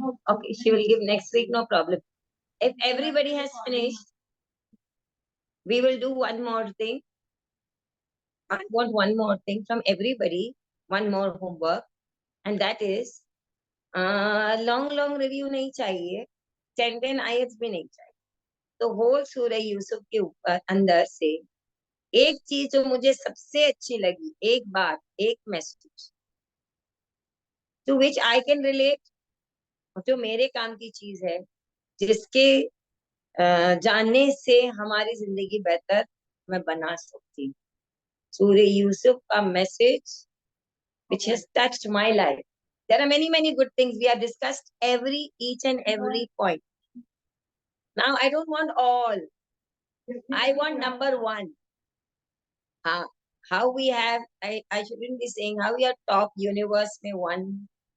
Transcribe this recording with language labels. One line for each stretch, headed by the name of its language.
English: Okay, she will give next week, no problem. If everybody has finished, we will do one more thing. I want one more thing from everybody, one more homework, and that is long review
Hindi: नहीं चाहिए,
English: 10 ayats
Hindi: भी नहीं चाहिए. तो whole सूरह यूसुफ के ऊपर अंदर से एक चीज जो मुझे सबसे अच्छी लगी, एक बात, एक
English: message to which I can relate,
Hindi: जो मेरे काम की चीज है, जिसके जानने से हमारी जिंदगी बेहतर मैं बना सकती हूँ. सूरह यूसुफ का message
English: which has touched my life. There are many good things. We have discussed each and every point. Now I don't want all. I want number one. How we have, I shouldn't be saying how we are top universe में one.